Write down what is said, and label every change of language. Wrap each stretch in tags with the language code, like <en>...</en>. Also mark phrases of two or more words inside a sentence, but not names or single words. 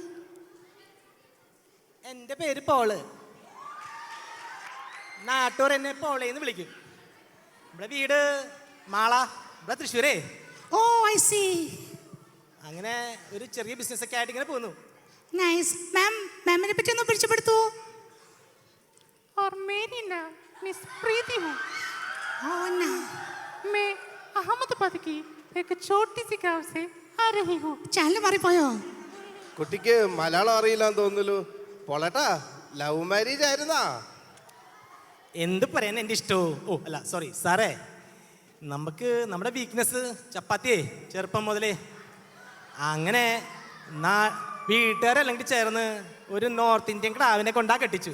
<ml>എൻ്റെ പേര് പോള്. നാട്ടൂർ എന്നെ പോളേന്ന് വിളിക്കും. ഇവിടെ വീട് മാള, ഇവിടെ തൃശ്ശൂരേ.</ml> <en>Oh I see.</en> <ml>അങ്ങനെ ഒരു ചെറിയ ബിസിനസ് ഒക്കെ ആയിട്ട് ഇങ്ങനെ പോകുന്നു. നൈസ്. മാമിനെ പറ്റി ഒന്ന് പരിചയപ്പെടുത്തുവോ?</ml> <hi>और मेरी नाम मिस प्रीति हूँ।</hi> <ml>ഓ നാ.</ml> <hi>मैं अहमदाबाद की एक छोटी सी गांव से आ रही हूँ।</hi> <ml>ചാനൽ മാറിപ്പോയോ? കുട്ടിക്ക് മലയാളം അറിയില്ലാന്ന് തോന്നുന്നു. പോളേട്ടാ,</ml> <en>love marriage</en> <ml>ആയിരുന്നാ? എന്ത് പറയാൻ എൻ്റെ ഇഷ്ടമോ? ഓ അല്ല സോറി സാറേ, നമുക്ക് നമ്മുടെ വീക്ക്നെസ് ചപ്പാത്തിയേ ചെറുപ്പം മുതലേ. അങ്ങനെ വീട്ടുകാരല്ലെങ്കിൽ ചേർന്ന് ഒരു</ml> <en>North Indian</en> <ml>ക്രാവിനെ കൊണ്ടാ കെട്ടിച്ചു.</ml>